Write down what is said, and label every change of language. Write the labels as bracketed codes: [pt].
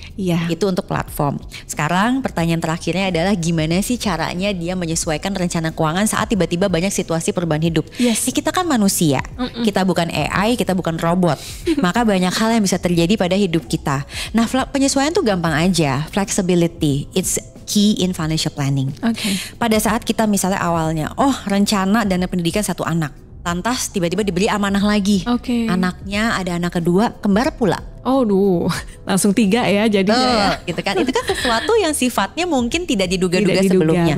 [id] Iya. Itu untuk platform. Sekarang pertanyaan terakhirnya adalah gimana sih caranya dia menyesuaikan rencana keuangan saat tiba-tiba banyak situasi perubahan hidup. [en] Yes. [id] Kita kan manusia, kita bukan AI, kita bukan robot. Maka banyak hal yang bisa terjadi pada hidup kita. Nah, penyesuaian tuh gampang aja. [en] Flexibility, it's key in financial planning. [id] Pada saat kita misalnya awalnya, rencana dana pendidikan 1 anak. Lantas tiba-tiba diberi amanah lagi. Anaknya ada anak kedua, kembar pula. Langsung 3 ya jadinya. Gitu kan. Itu kan sesuatu yang sifatnya mungkin tidak diduga-duga sebelumnya.